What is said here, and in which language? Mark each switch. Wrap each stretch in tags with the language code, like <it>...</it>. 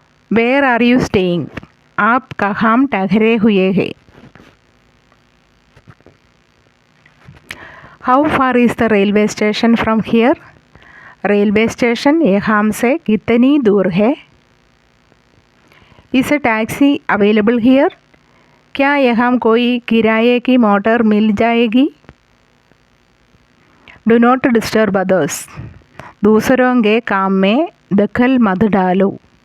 <en>Where are you staying?</en> <hi>आप कहाँ ठहरे हुए हैं?</hi> <en>How far is the railway station from here?</en> <hi>Railway station यहाँ से कितनी दूर है?</hi> <en>Is a taxi available here?</en> <hi>क्या यहाँ कोई किराए की मोटर मिल जाएगी?</hi> <en>Do not disturb others.</en> <hi>दूसरों के काम में दखल मत डालो.</hi>